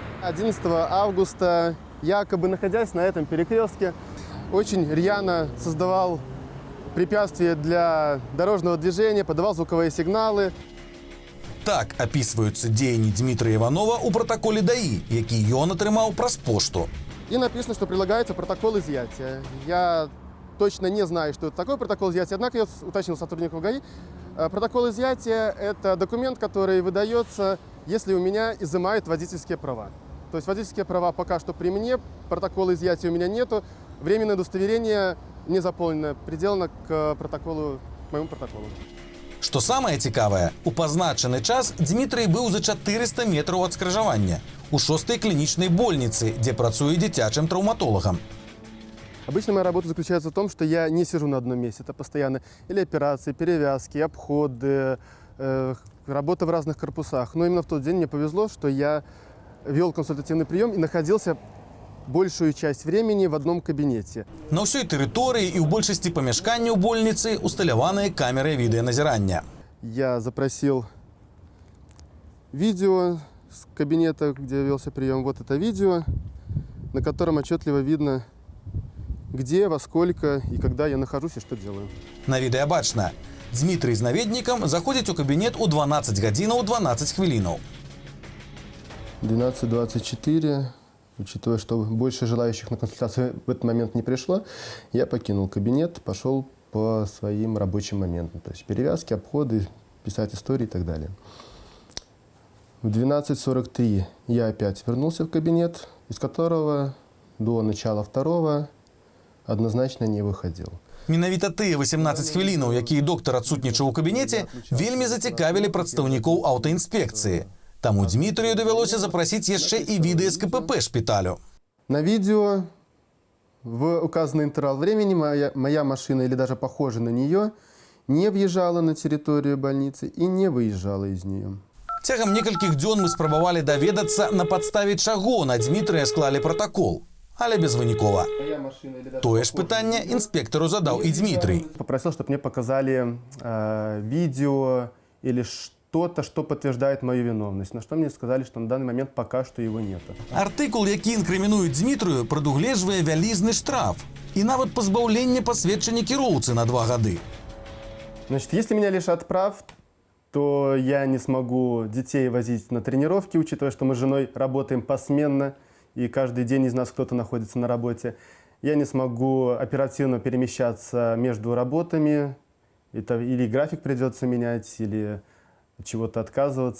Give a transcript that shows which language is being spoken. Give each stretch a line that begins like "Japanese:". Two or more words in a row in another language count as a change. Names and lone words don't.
Russian: 11 августа, якобы находясь на этом перекрестке, очень рьяно создавал препятствия для дорожного движения, подавал звуковые сигналы. Так описываются
Belarusian: дзеянні Дмитрия Иванова у протоколе ДАИ, який ён атрымаў праз пошту.
Russian: И написано, что прилагается протокол изъятия. Я точно не знаю, что это такое протокол изъятия, однако я уточнил сотрудников ГАИ. Протокол изъятия – это документ, который выдается, если у меня изымают водительские права. То есть водительские права пока что при мне, протокола изъятия у меня нету, временное удостоверение не заполнено, приделано к моему протоколу.
Belarusian: Што самае цікавае, у пазначаны час Дмітрый быў за 400 метраў ад скрыжавання у 6-й клінічнай больніцы, дзе працуе дзіцячым траўматолагам.
Russian: Обычно моя работа заключается в том, что я не сижу на одном месте. Это постоянно или операции, перевязки, обходы, работа в разных корпусах. Но именно в тот день мне повезло, что я вел консультативный прием и находился большую часть времени в одном кабинете.
Belarusian: На ўсёй тэрыторыі і ў большасці памяшканняў больніцы усталяваныя камеры відэаназірання.
Russian: Я запросил видео с кабинета, где велся прием. Вот это видео, на котором отчетливо видно, где, во сколько и когда я нахожусь и что делаю.
Belarusian: На відэа бачна. Дмітрый з наведнікам заходзіць у кабінет у 12 гадзінаў 12 хвілінаў. 12:24.
Russian: Учитывая, что больше желающих на консультацию в этот момент не пришло, я покинул кабинет, пошел по своим рабочим моментам. То есть перевязки, обходы, писать истории и так далее. В 12:43 я опять вернулся в кабинет, из которого до начала второго однозначно не выходил.
Belarusian: Менавіта тыя 18 хвілінаў, якія доктар адсутнічаў у кабінеце, вельмі зацікавілі прадстаўнікоў аўтаінспекцыі. Таму Дмітрію давялося запросіць яшчэ і відэа з КПП шпіталю.
Russian: На видео в указанный интервал времени моя машина или даже похожая на нее не въезжала на территорию больницы и не выезжала из нее.
Belarusian: Цягам некалькіх дзён мы спрабавалі даведацца, на падставе чаго на Дмітрыя склалі протакол, але безвынікова. Тое ж пытанне інспектару задаў і Дмітрый.
Russian: Попросил, чтобы мне показали видео или что-то, что подтверждает мою виновность. На что мне сказали, что на данный момент пока что его нет.
Belarusian: Артыкул, які інкрымінуюць Дмітрыю, прадугледжвае вялізны штраф і нават пазбаўленне пасведчання кіроўцы на 2 гады.
Russian: Значит, если меня лишат прав, то я не смогу детей возить на тренировки, учитывая, что мы с женой работаем посменно, и каждый день из нас кто-то находится на работе. Я не смогу оперативно перемещаться между работами, или график придется менять, или чего-то отказываться.